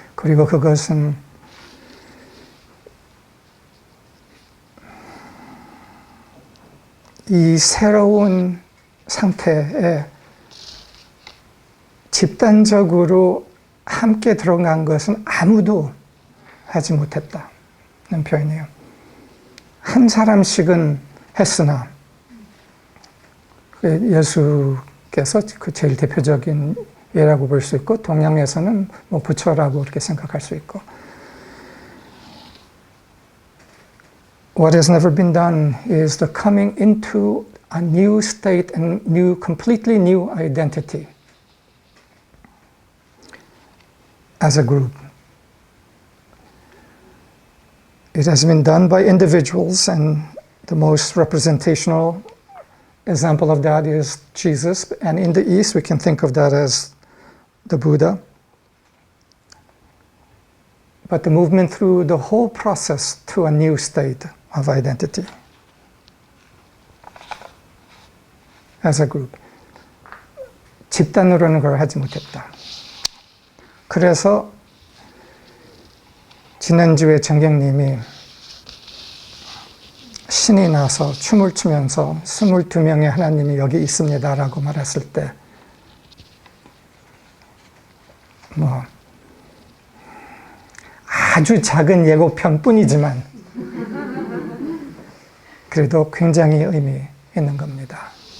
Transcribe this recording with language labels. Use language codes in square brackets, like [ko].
[ko] 그리고 그것은 이 새로운 상태에 집단적으로 함께 들어간 것은 아무도 하지 못했다는 표현이에요. 한 사람씩은 했으나 예수께서 그 제일 대표적인 예라고 볼 수 있고 [en] 동양에서는 뭐 부처라고 그렇게 생각할 수 있고 What has never been done is the coming into a new state and completely new identity as a group. It has been done by individuals, and the most representational example of that is Jesus. And in the East, we can think of that as the Buddha. But the movement through the whole process to a new state of identity as a group. [ko] 집단으로는 그걸 하지 못했다. 그래서 지난주에 정경님이 신이 나서 춤을 추면서 22명의 하나님이 여기 있습니다 라고 말했을 때 뭐 아주 작은 예고편 뿐이지만 그래도 굉장히 의미 있는 겁니다.